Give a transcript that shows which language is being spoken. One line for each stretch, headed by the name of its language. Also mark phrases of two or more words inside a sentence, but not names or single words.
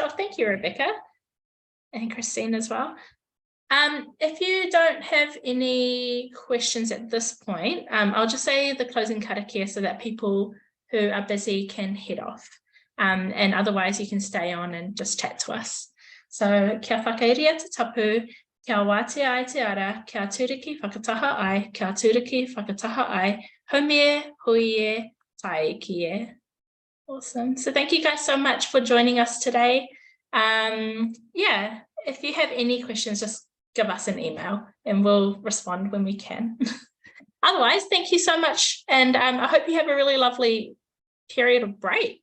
English: Oh, thank you, Rebecca, and Christine as well. If you don't have any questions at this point, I'll just say the closing karakia so that people who are busy can head off. And otherwise you can stay on and just chat to us.
Māori: So kia whakairia te tapu, kia wātea ai te ara, kia tūriki whakataha ai, kia tūriki whakataha ai, haumie, huie, tai kie.
English: Awesome. So thank you guys so much for joining us today. Yeah, if you have any questions, just give us an email and we'll respond when we can. Otherwise, thank you so much. And I hope you have a really lovely period of break.